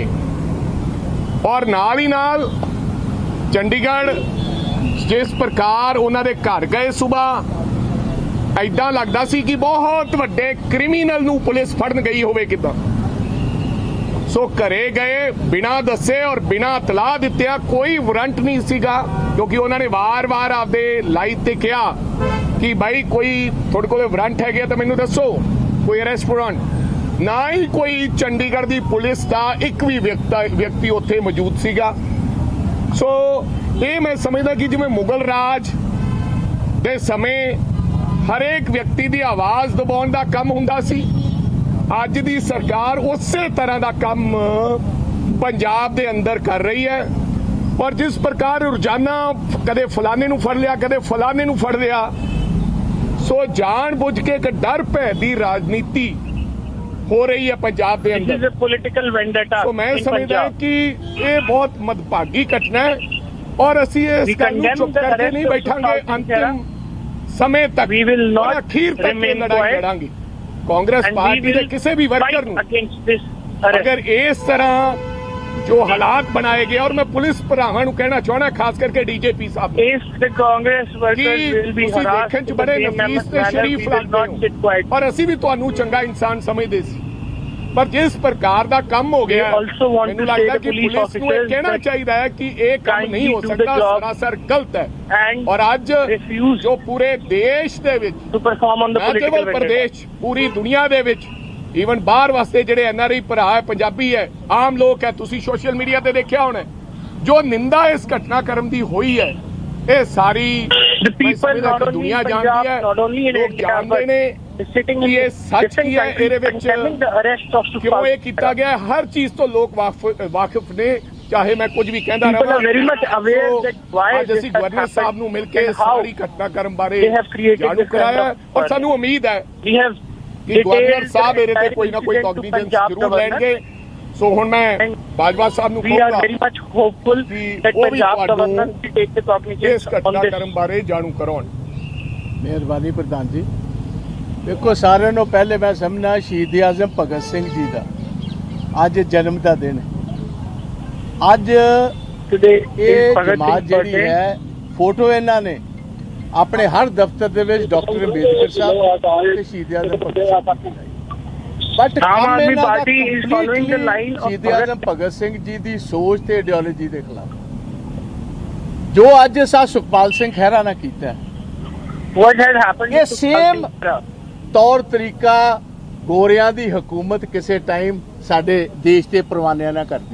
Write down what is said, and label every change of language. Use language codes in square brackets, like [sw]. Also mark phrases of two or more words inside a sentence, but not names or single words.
[pa] ਔਰ ਨਾਲ ਹੀ ਨਾਲ ਚੰਡੀਗੜ੍ਹ [hi] जिस प्रकार उन्होंने [pa] ਘਰ ਗਏ ਸੁਬਹ, ਐਦਾਂ ਲਗਦਾ ਸੀ ਕਿ ਬਹੁਤ ਵੱਡੇ ਕ੍ਰਿਮੀਨਲ ਨੂੰ ਪੁਲਿਸ ਫੜਨ ਗਈ ਹੋਵੇ ਕਿਦਾਂ। ਸੋ ਘਰੇ ਗਏ ਬਿਨਾ ਦੱਸੇ ਔਰ ਬਿਨਾ ਇਤਲਾਹ ਦਿੱਤਿਆਂ, ਕੋਈ ਵਾਰੰਟ ਨਹੀਂ ਸੀਗਾ, [hi] क्योंकि उन्होंने [pa] ਵਾਰ-ਵਾਰ ਆਪਦੇ ਲਾਈਵ ਤੇ ਕਹਾ ਕਿ ਭਾਈ ਕੋਈ ਥੋੜ੍ਹੇ ਕੋਲ ਵਾਰੰਟ ਹੈ ਤੋ ਮੈਨੂੰ ਦੱਸੋ, ਕੋਈ [en] arrest warrant [hi] ना ही कोई चंडीगढ़ की पुलिस का एक भी व्यक्ति [pa] ਉੱਥੇ ਮੌਜੂਦ ਸੀਗਾ। ਸੋ ਯੇ ਮੈਂ ਸਮਝਦਾ ਕਿ ਜਿਵੇਂ ਮੁਗਲ ਰਾਜ ਦੇ ਸਮੇਂ ਹਰੇਕ ਵਿਅਕਤੀ ਕੀ ਆਵਾਜ਼ ਦਬਾਉਣ ਦਾ ਕੰਮ ਹੁੰਦਾ ਸੀ, ਅੱਜ ਦੀ ਸਰਕਾਰ [hi] उसे तरह का काम [pa] ਪੰਜਾਬ ਦੇ ਅੰਦਰ ਕਰ ਰਹੀ ਹੈ। ਔਰ [hi] जिस प्रकार [pa] ਰੋਜ਼ਾਨਾ ਕਦੇ ਫਲਾਣੇ ਨੂੰ ਫੜ ਲਿਆ ਕਦੇ ਫਲਾਣੇ ਨੂੰ ਫੜ ਲਿਆ, ਸੋ ਜਾਣ ਬੁੱਝ ਕੇ ਇੱਕ ਡਰ ਭੈ ਦੀ ਰਾਜਨੀਤੀ ਹੋ ਰਹੀ ਹੈ ਪੰਜਾਬ ਦੇ [en] This is [pa] ਅੰਦਰ। [en] a political vendetta [pa] ਸੋ ਮੈਂ [en] in [pa] ਸਮਝਦਾ [en] Punjab. [pa] ਕਿ ਇਹ ਬਹੁਤ ਮਦਭਾਗੀ ਘਟਨਾ ਹੈ ਔਰ ਅਸੀਂ ਇਸ [en] We [pa] ਗੱਲ ਨੂੰ [en] condemn [pa] ਚੁੱਪ [en] the [pa] ਕਰਕੇ [en] arrest [pa] ਨਹੀਂ [en] of [pa] ਬੈਠਾਂਗੇ। [en] Sukhpal Singh Khera. [pa] ਅੰਤਿਮ ਸਮੇਂ ਤੱਕ [en] We will not [pa] ਔਰ ਅਖੀਰ ਤੱਕ ਇਹ [en] remain [pa] ਲੜਾਈ [en] quiet. [pa] ਲੜਾਂਗੇ। ਕਾਂਗਰਸ [en] And we [pa] ਪਾਰਟੀ ਦੇ [en] will [pa] ਕਿਸੇ ਵੀ ਵਰਕਰ [en] fight [pa] ਨੂੰ [en] against this arrest. [pa] ਅਗਰ ਇਸ ਤਰ੍ਹਾਂ ਜੋ ਹਾਲਾਤ ਬਣਾਏ ਗਏ ਔਰ ਮੈਂ ਪੁਲਿਸ ਭਰਾਵਾਂ ਨੂੰ ਕਹਿਣਾ ਚਾਹੁੰਦਾ ਖਾਸ ਕਰਕੇ ਡੀਜੀਪੀ ਸਾਹਿਬ ਨੂੰ [en] If the Congress workers [pa] ਕਿ [en] will be [pa] ਤੁਸੀਂ [en] harassed [pa] ਦੇਖਣ ਚ [en] in the [pa] ਬੜੇ [en] same [pa] ਨਫੀਸ ਤੇ [en] manner, [pa] ਸ਼ਰੀਫ [en] we will [pa] ਲੱਗਦੇ [en] not sit [pa] ਹੋ [en] quiet. [pa] ਔਰ ਅਸੀਂ ਵੀ ਤੁਹਾਨੂੰ ਚੰਗਾ ਇਨਸਾਨ ਸਮਝਦੇ ਸੀ ਪਰ ਜਿਸ ਪ੍ਰਕਾਰ ਦਾ ਕੰਮ ਹੋ ਗਿਆ [en] We also want [pa] ਮੈਨੂੰ [en] to [pa] ਲੱਗਦਾ [en] say [pa] ਕਿ [en] the police [pa] ਪੁਲਿਸ ਨੂੰ ਇਹ [en] officers [pa] ਕਹਿਣਾ [en] that [pa] ਚਾਹੀਦਾ ਹੈ ਕਿ ਇਹ ਕੰਮ [en] kindly [pa] ਨਹੀਂ ਹੋ [en] do the [pa] ਸਕਦਾ [en] job [pa] ਸਰਾਸਰ ਗਲਤ ਹੈ [en] and [pa] ਔਰ ਅੱਜ [en] refuse [pa] ਜੋ ਪੂਰੇ ਦੇਸ਼ ਦੇ ਵਿੱਚ [en] to perform on the [pa] ਨਾ [en] political [pa] ਕੇਵਲ [en] vendetta. [pa] ਪ੍ਰਦੇਸ਼ ਪੂਰੀ ਦੁਨੀਆ ਦੇ ਵਿੱਚ ਈਵਨ ਬਾਹਰ ਵਾਸਤੇ ਜਿਹੜੇ ਐਨਆਰਆਈ ਭਰਾ ਹੈ ਪੰਜਾਬੀ ਹੈ ਆਮ ਲੋਕ ਹੈ ਤੁਸੀਂ [en] social media [pa] ਤੇ ਦੇਖਿਆ ਹੋਣਾ ਜੋ ਨਿੰਦਾ ਇਸ ਘਟਨਾਕ੍ਰਮ ਦੀ ਹੋਈ ਹੈ ਇਹ ਸਾਰੀ [en] The people not only [pa] ਦੁਨੀਆ [en] in [pa] ਜਾਣਦੀ [en] Punjab, [pa] ਹੈ [en] not only in [pa] ਲੋਕ [en] India, [pa] ਜਾਣਦੇ [en] but [pa] ਨੇ [en] sitting [pa] ਕਿ [en] in [pa] ਇਹ ਸੱਚ [en] different [pa] ਕੀ ਹੈ ਇਹਦੇ [en] countries [pa] ਵਿੱਚ [en] condemning the arrest of [pa] ਕਿਉਂ [en] Sukhpal [pa] ਇਹ [en] Singh [pa] ਕੀਤਾ [en] Khera. [pa] ਗਿਆ ਹਰ ਚੀਜ਼ ਤੋਂ ਲੋਕ ਵਾਕਿਫ ਨੇ ਚਾਹੇ ਮੈਂ ਕੁਝ ਵੀ ਕਹਿੰਦਾ [en] People [pa] ਰਹਾਂ [en] are very much aware [pa] ਸੋ [en] that why [pa] ਅੱਜ [en] this [pa] ਅਸੀਂ [en] has [pa] ਗਵਰਨਰ ਸਾਹਿਬ [en] happened [pa] ਨੂੰ ਮਿਲ ਕੇ [en] and how [pa] ਸਾਰੀ ਘਟਨਾਕ੍ਰਮ ਬਾਰੇ [en] they have created [pa] ਜਾਣੂ [en] this kind [pa] ਕਰਾਇਆ [en] of [pa] ਔਰ ਸਾਨੂੰ ਉਮੀਦ ਹੈ [en] We have [pa] ਕਿ ਗਵਰਨਰ [en] detailed [pa] ਸਾਹਿਬ ਇਹਦੇ ਤੇ [en] entire [pa] ਕੋਈ ਨਾ ਕੋਈ [en] incident to [pa] ਕੌਗਨੀਜੈਂਸ [en] Punjab [pa] ਜ਼ਰੂਰ [en] government. [pa] ਲੈਣਗੇ ਸੋ ਹੁਣ ਮੈਂ ਬਾਜਵਾ ਸਾਹਿਬ ਨੂੰ [en] We are [pa] ਕਹੂੰਗਾ [en] very much hopeful [pa] ਕਿ [en] that [pa] ਉਹ ਵੀ [en] Punjab [pa] ਤੁਹਾਨੂੰ [en] government will take the [pa] ਇਸ [en] cognizance on this. [pa] ਘਟਨਾਕ੍ਰਮ ਬਾਰੇ ਜਾਣੂ ਕਰਾਉਣ। ਮਿਹਰਬਾਨੀ ਪ੍ਰਧਾਨ ਜੀ। ਦੇਖੋ ਸਾਰਿਆਂ ਨੂੰ ਪਹਿਲੇ ਮੈਂ ਸਮਝਣਾ ਸ਼ਹੀਦ ਆਜ਼ਮ ਭਗਤ ਸਿੰਘ ਜੀ ਦਾ ਅੱਜ ਜਨਮ ਦਾ ਦਿਨ ਹੈ। ਅੱਜ [en] Today [pa] ਇਹ [en] is Bhagat [pa] ਜਮਾਤ [en] Singh's [pa] ਜਿਹੜੀ [en] birthday. [pa] ਹੈ ਫੋਟੋ ਇਹਨਾਂ ਨੇ ਆਪਣੇ ਹਰ ਦਫ਼ਤਰ ਦੇ ਵਿੱਚ ਡਾਕਟਰ ਅੰਬੇਦਕਰ ਸਾਹਿਬ ਤੇ ਸ਼ਹੀਦ ਆਜ਼ਮ ਭਗਤ ਸਿੰਘ ਜੀ ਬਟ ਆਮ ਕੰਮ ਆਦਮੀ ਇਹਨਾਂ ਦਾ [en] ਪਾਰਟੀ is following the line of [pa] ਸ਼ਹੀਦ ਆਜ਼ਮ ਭਗਤ ਸਿੰਘ ਜੀ ਦੀ ਸੋਚ ਤੇ ਆਈਡੀਓਲੋਜੀ ਦੇ ਖਿਲਾਫ ਜੋ ਅੱਜ ਸਾ ਸੁਖਪਾਲ ਸਿੰਘ ਖਹਿਰਾ ਨੇ ਕੀਤਾ ਹੈ [en] What had happened [pa] ਇਹ [en] to Sukhpal [pa] same [en] Singh Khera? [pa] ਤੌਰ ਤਰੀਕਾ ਗੋਰਿਆਂ ਦੀ ਹਕੂਮਤ ਕਿਸੇ ਟਾਈਮ ਸਾਡੇ ਦੇਸ਼ ਤੇ ਪਰਵਾਨਿਆਂ ਨਾਲ ਕਰਦੀ